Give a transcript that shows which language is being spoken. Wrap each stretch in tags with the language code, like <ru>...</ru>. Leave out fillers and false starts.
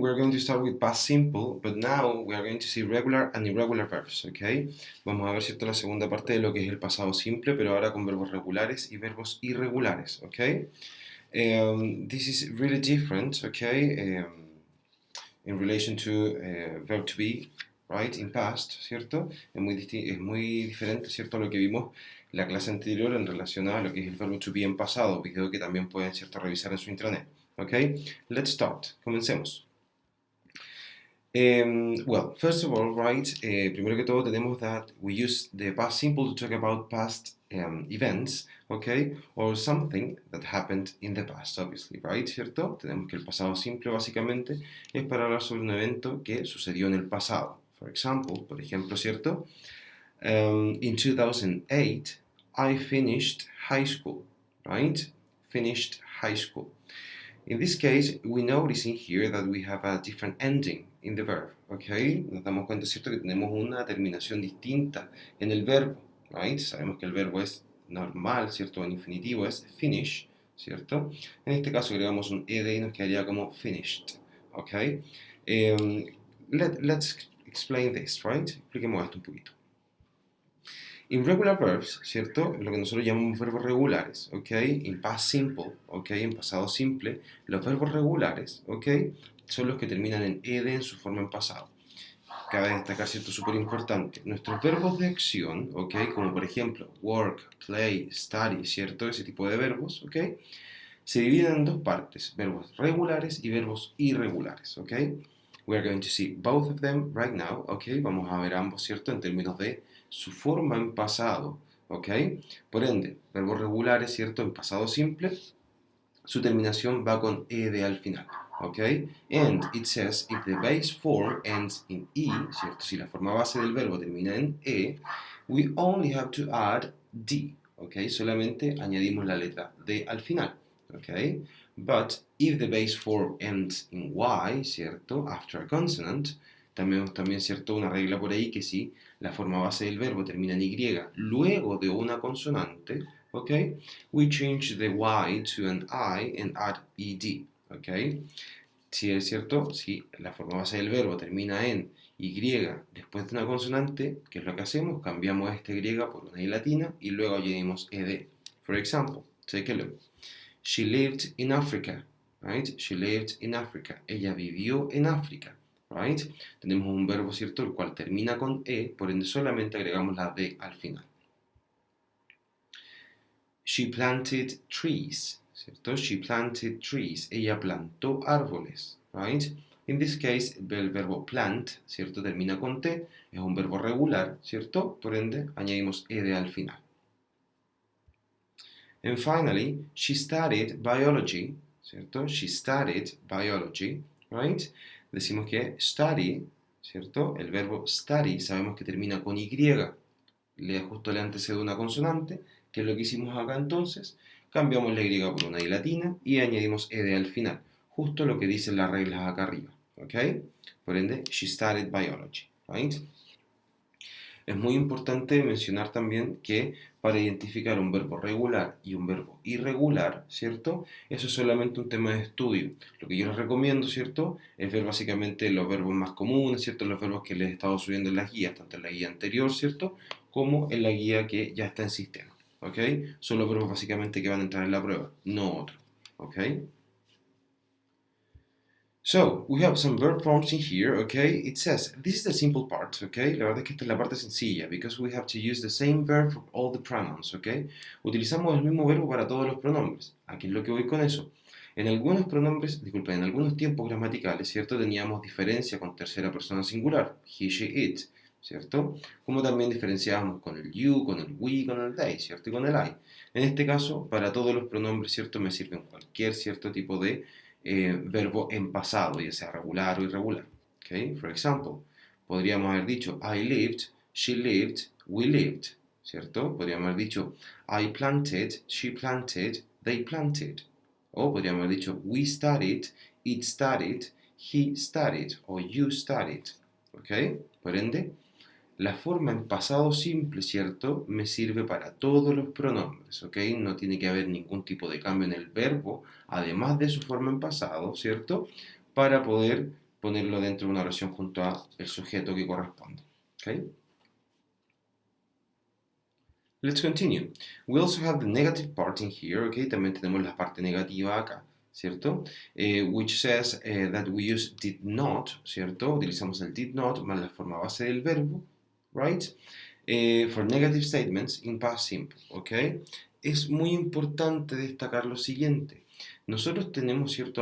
<en>We're going to start with past simple, but now we are going to see regular and irregular verbs, okay?</en> <es>Vamos a ver, ¿cierto?, la segunda parte de lo que es el pasado simple, pero ahora con verbos regulares y verbos irregulares, okay?</es> <en>This is really different, okay, in relation to verb to be, right, in past,</en> <es>¿cierto? Es muy diferente, ¿cierto?, a lo que vimos la clase anterior en relación a lo que es el verbo to be en pasado, video que también pueden, ¿cierto?, revisar en su intranet.</es> <en>Okay, let's start.</en> <es>Comencemos.</es> <en>Well, first of all, right,</en> <es>primero que todo tenemos</es> <en>that we use the past simple to talk about past events, okay, or something that happened in the past, obviously, right, ¿cierto?</en> <es>Tenemos que el pasado simple básicamente es para hablar sobre un evento que sucedió en el pasado.</es> <en>For example,</en> <es>por ejemplo, ¿cierto?</es> <en>In 2008, I finished high school, right? Finished high school. In this case, we notice in here that we have a different ending in the verb, okay?</en> <es>Nos damos cuenta, ¿cierto?, que tenemos una terminación distinta en el verbo, right? Sabemos que el verbo es normal, ¿cierto?, en infinitivo es finish, ¿cierto? En este caso agregamos un ed y nos quedaría como finished, okay?</es> <en>Let's explain this, right?</en> <es>Expliquemos esto un poquito.</es> <en>In regular verbs,</en> <es>¿cierto? Lo que nosotros llamamos verbos regulares, ¿ok?</es> <en>In past simple,</en> <es>¿ok? En pasado simple, los verbos regulares, ¿ok? Son los que terminan en ed en su forma en pasado. Cabe destacar, ¿cierto?, súper importante. Nuestros verbos de acción, ¿ok? Como por ejemplo, work, play, study, ¿cierto? Ese tipo de verbos, ¿ok? Se dividen en dos partes, verbos regulares y verbos irregulares, ¿ok?</es> <en>We are going to see both of them right now, ¿ok?</en> <es>Vamos a ver ambos, ¿cierto?, en términos de su forma en pasado, ¿ok? Por ende, verbos regulares, ¿cierto?, en pasado simple, su terminación va con ed al final, ¿ok?</es> <en>And it says if the base form ends in e, ¿cierto?</en> <es>Si la forma base del verbo termina en e,</es> <en>we only have to add d,</en> <es>¿ok? Solamente añadimos la letra d al final, ¿ok?</es> <en>But if the base form ends in y,</en> <es>¿cierto?,</es> <en>after a consonant,</en> <es>también, ¿cierto?, una regla por ahí que si la forma base del verbo termina en y luego de una consonante, ¿ok?</es> <en>We change the y to an I and add ed, ¿ok?</en> <es>Si es cierto, si la forma base del verbo termina en y después de una consonante, ¿qué es lo que hacemos? Cambiamos esta y por una i latina y luego añadimos ed.</es> <en>For example, take a look. She lived in Africa, right? She lived in Africa.</en> <es>Ella vivió en África, right? Tenemos un verbo, ¿cierto?, el cual termina con e, por ende solamente agregamos la d al final.</es> <en>She planted trees, ¿cierto? She planted trees.</en> <es>Ella plantó árboles, right?</es> <en>In this case,</en> <es>el verbo plant, ¿cierto?, termina con t, es un verbo regular, ¿cierto? Por ende, añadimos ed al final.</es> <en>And finally, she studied biology, ¿cierto? She studied biology, right?</en> <es>Decimos que study, ¿cierto? El verbo study sabemos que termina con y, justo le antecede una consonante, que es lo que hicimos acá entonces. Cambiamos la y por una i latina y añadimos ed al final, justo lo que dicen las reglas acá arriba, ¿ok? Por ende,</es> <en>she studied biology, right?</en> <es>Es muy importante mencionar también que para identificar un verbo regular y un verbo irregular, ¿cierto? Eso es solamente un tema de estudio. Lo que yo les recomiendo, ¿cierto?, es ver básicamente los verbos más comunes, ¿cierto?, los verbos que les he estado subiendo en las guías, tanto en la guía anterior, ¿cierto?, como en la guía que ya está en sistema, ¿ok? Son los verbos básicamente que van a entrar en la prueba, no otro, ¿ok?</es> <en>So, we have some verb forms in here, okay? It says, this is the simple part, okay?</en> <es>La verdad es que esta es la parte sencilla,</es> <en>because we have to use the same verb for all the pronouns, okay?</en> <es>Utilizamos el mismo verbo para todos los pronombres. Aquí es lo que voy con eso. En algunos pronombres, disculpen, en algunos tiempos gramaticales, ¿cierto?, teníamos diferencia con tercera persona singular, he, she, it, ¿cierto? Como también diferenciábamos con el you, con el we, con el they, ¿cierto? Y con el I. En este caso, para todos los pronombres, ¿cierto?, me sirven cualquier cierto tipo de verbo en pasado, ya sea regular o irregular.</es> <en>Okay? For example,</en> <es>podríamos haber dicho</es> <en>I lived, she lived, we lived,</en> <es>¿cierto? Podríamos haber dicho</es> <en>I planted, she planted, they planted.</en> <es>O podríamos haber dicho</es> <en>we studied, it studied, he studied</en> <es>o</es> <en>you studied. ¿Ok?</en> <es>Por ende, la forma en pasado simple, ¿cierto?, me sirve para todos los pronombres, ¿ok? No tiene que haber ningún tipo de cambio en el verbo, además de su forma en pasado, ¿cierto?, para poder ponerlo dentro de una oración junto a el sujeto que corresponde. ¿Okay?</es> <en>Let's continue. We also have the negative part in here, okay?</en> <es>También tenemos la parte negativa acá, ¿cierto?</es> <en>Which says that we use did not,</en> <es>¿cierto? Utilizamos el did not más la forma base del verbo, right?</es> <en>For negative statements in past simple, ¿ok?</en> <es>Es muy importante destacar lo siguiente. Nosotros tenemos, ¿cierto?</es>